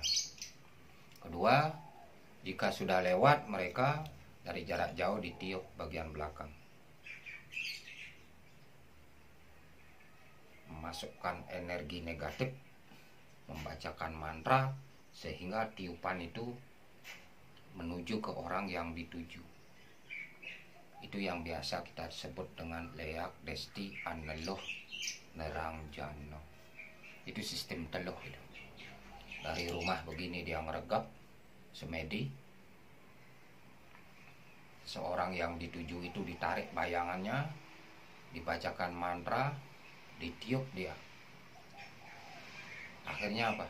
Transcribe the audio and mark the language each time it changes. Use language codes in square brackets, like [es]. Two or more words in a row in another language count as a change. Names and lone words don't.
[id] Kedua, jika sudah lewat, mereka dari jarak jauh ditiup bagian belakang, memasukkan energi negatif, membacakan mantra sehingga tiupan itu menuju ke orang yang dituju. Itu yang biasa kita sebut dengan [ban] leak desti aneluh nerang jano. [id] Itu sistem teluh itu. Dari rumah begini dia meregap semedi. Seorang yang dituju itu ditarik bayangannya, dibacakan mantra, ditiup dia. Akhirnya apa?